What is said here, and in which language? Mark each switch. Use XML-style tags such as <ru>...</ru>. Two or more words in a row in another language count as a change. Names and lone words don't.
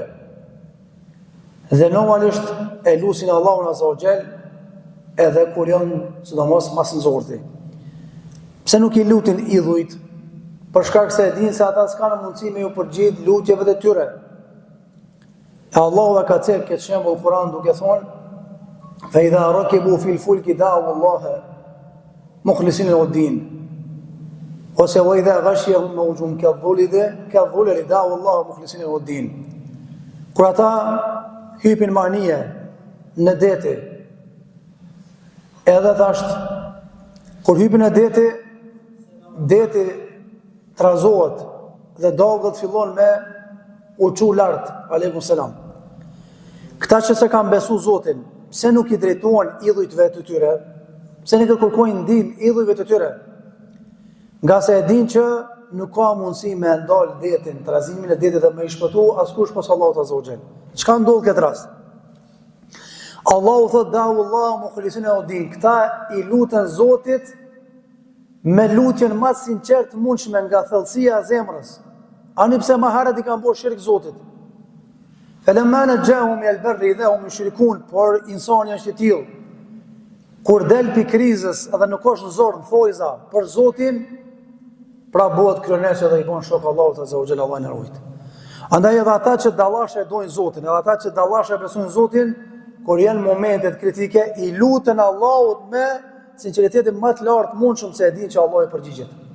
<sq>Dhe normalisht e lusin Allahun</sq> <ar>عز وجل</ar> <sq>edhe kur janë sidomos mas nxorti. Pse nuk i lutin idhujt? Për shkak se e dinë se ata s'kanë mundësi me ju përgjigj lutjeve të tyre. E Allahu e ka thënë këtë shembull në Kur'an duke thonë:</sq> <ar>"فإذا ركبوا في الفلك دعوا الله مخلصين له الدين." Ose وإذا غشيهم موج كالظلل دعوا الله مخلصين له الدين.</ar> <sq>Kur ata hypin manie në dete, edhe thashtë, kur hypin në dete trazohet dhe dogët fillon me u çu lart,</sq> <ar>عليكم السلام.</ar> <sq>Këta që se kanë besu Zotin, pse nuk i drejtohen idhujtve të tyre? Pse nuk i kërkojnë ndihmë idhujve të tyre? Nga se e dinë që nuk ka mundësi me ndal detin, trazimin e detit dhe me i shpëtu askush pas Allahut</sq> <ar>عز وجل.</ar> <sq>Çka ndodh këtë rast? Allahu thot</sq> <ar>دعوا الله مخلصين له الدين.</ar> <sq>Këta i lutën Zotit me lutjen më sinqert mundshme nga thellësia e zemrës. Ani pse më herët i kanë bërë shirk Zotit.</sq> <ar>فلما نجاهم إلى البر إذا هم يشركون,</ar> <sq>por insani është i tillë. Kur del pi krizës edhe nuk është në zorr, në thojza për Zotin, pra bëhet kryenesë dhe i bën shok Allahut</sq> <ar>عز وجل,</ar> <sq>Allah na ruaj. Andaj edhe ata që dallashe dojnë Zotin, edhe ata që dallashe besojnë Zotin, kur janë momentet kritike, i lutën Allahut me sinqeritetin më të lartë mundshëm se e dinë që Allah i përgjigjet.</sq>